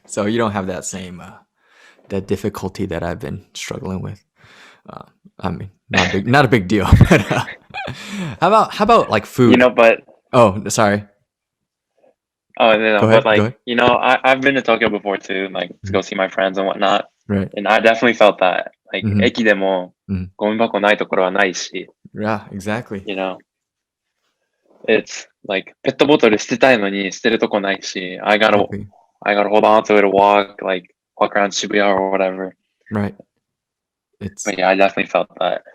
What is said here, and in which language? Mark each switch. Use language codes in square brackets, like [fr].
[en] So you don't have that same that difficulty that I've been struggling with. I mean, not a big deal. But, how about like food? But Oh, sorry. oh Go ahead. but like, Go ahead. I've been to Tokyo before too, like to go see my friends and whatnot. Right. And I definitely felt that. Like, Mhm. [ja] 駅でもゴミ箱ないところはないし、 [en] Yeah, exactly. It's like [ja] ペットボトル捨てたいのに捨てるとこないし、 [en] I gotta Exactly. hold on to it to walk around Shibuya or whatever. Right. It's But yeah, I definitely felt that.